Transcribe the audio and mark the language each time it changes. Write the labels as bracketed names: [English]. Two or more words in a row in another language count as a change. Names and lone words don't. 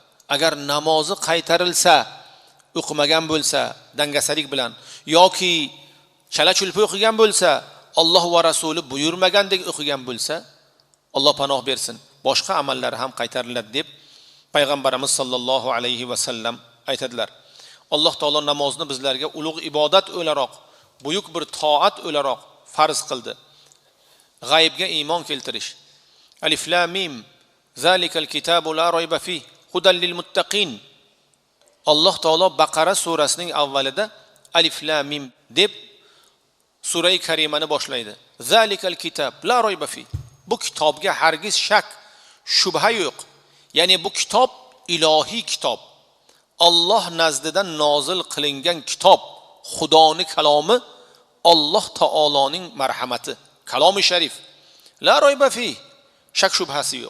[Uzbek] Agar namozi qaytarilsa, o'qimagan bo'lsa, dangasalik bilan yoki chala-chulpa o'qigan bo'lsa, Alloh va Rasuli buyurmagandek o'qigan bo'lsa, Alloh panoh bersin, boshqa amallari ham qaytariladi deb payg'ambarimiz sollallohu alayhi va sallam aytadilar. Alloh taolo namozni bizlarga ulug' ibodat o'laroq, buyuk bir toat o'laroq farz qildi. G'aybga iymon keltirish. [Arabic] ألف لام ميم ذلك الكتاب لا ريب في هدى للمتقين. [Uzbek] Alloh taolo Baqara surasining avvalida [Arabic] ألف لام ميم [Uzbek] deb sura karimani boshlaydi. [Arabic] ذلك الكتاب لا ريب في. [Uzbek] Bu kitobga hargiz shak, shubha yo'q. Ya'ni bu kitob ilohiy kitob. Alloh nazdidan nozil qilingan kitob, Xudoning kalomi, Alloh taoloning marhamati, kalomi sharif. [Arabic] لا ريب في. [Uzbek] Shak shubhasi yo'q.